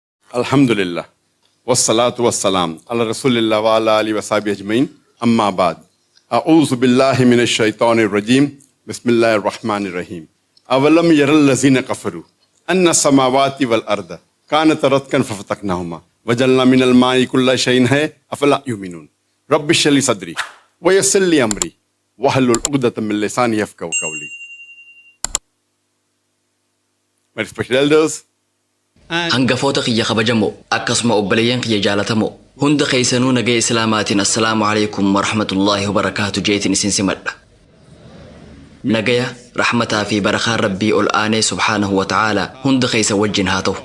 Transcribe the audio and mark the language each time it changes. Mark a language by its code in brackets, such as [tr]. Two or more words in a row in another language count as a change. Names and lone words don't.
[ar] الحمد لله. والصلاة والسلام على رسول الله وعلى آله وصحبه أجمعين. أما بعد. أعوذ بالله من الشيطان الرجيم. بسم الله الرحمن الرحيم. أولم ير الذين كفروا أن السماوات والأرض كانت رتقا ففتقناهما وجعلنا من الماء كل شيء حي أفلا يؤمنون. رب اشرح لي صدري ويسر لي أمري واحلل عقدة من لساني يفقهوا قولي. [en] My respected elders, [om] hangafoota kiyya kabajamoo akkasuma obboleeyyan kiyya jaalatamoo hunda keessanuu nagaya islaamaatiin [ar] السلام عليكم ورحمة الله وبركاته [om] jeetin isin simadha. Nagaya rahmataa fi barakaan rabbii ol aanee [ar] سبحانه وتعالى [om] hunda keessa wajjin haa ta'u.